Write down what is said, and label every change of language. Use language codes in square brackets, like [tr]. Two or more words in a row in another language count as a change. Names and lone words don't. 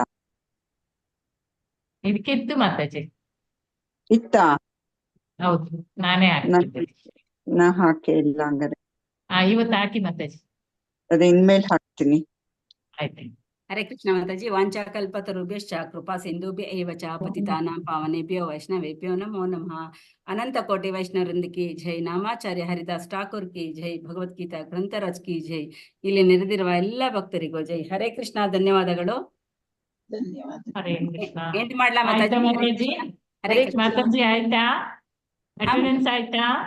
[kn] ಇದಕ್ಕಿತ್ತು ಮಾತಾಜಿ. ಇತ್ತಾ? ಹೌದು, ನಾನೇ ಹಾಕ್ತಿದ್ದೆ. ನಾ ಹಾಕೇ ಇಲ್ಲ ಹಂಗಾರೆ. ಇವತ್ತು ಹಾಕಿ ಮಾತಾಜಿ. ಅದೇ ಇನ್ಮೇಲೆ ಹಾಕ್ತೀನಿ. ಆಯ್ತು. [sa] ಹರೇ ಕೃಷ್ಣ ಮಾತಾಜಿ. ವಾಂಚಾಕಲ್ಪತರುಭ್ಯಶ್ಚ ಕೃಪಾ ಸಿಂಧುಭ್ಯ ಏವ ಚ ಪತಿತಾನಾಂ ಪಾವನೇಭ್ಯೋ ವೈಷ್ಣವೇಭ್ಯೋ ನಮೋ ನಮಃ. [kn] ಅನಂತ ಕೋಟಿ ವೈಷ್ಣವರಿಂದ [hi] की जय. [kn] ನಾಮಾಚಾರ್ಯ ಹರಿದಾಸ್ ಠಾಕೂರ್ [hi] की जय. [kn] ಭಗವದ್ಗೀತಾ ಗ್ರಂಥರಾಜ್ [hi] की जय. [kn] ಇಲ್ಲಿ ನೆರೆದಿರುವ ಎಲ್ಲ ಭಕ್ತರಿಗೂ ಜೈ. ಹರೇ ಕೃಷ್ಣ. ಧನ್ಯವಾದಗಳು. ಧನ್ಯವಾದ. ಹರೇ ಕೃಷ್ಣ. ಎಂಡ್ ಮಾಡ್ಲಾ ಆಯ್ತಾ ಮಾತಾಜಿ? ಹರೇ ಮಾತಾಜಿ? ಕೃಷ್ಣ. ಹರೇ ಹರೇ ಕೃಷ್ಣ. ಮಾತಾಜಿ ಆಯ್ತಾ? ಅಟೆಂಡೆನ್ಸ್ ಆಯ್ತಾ?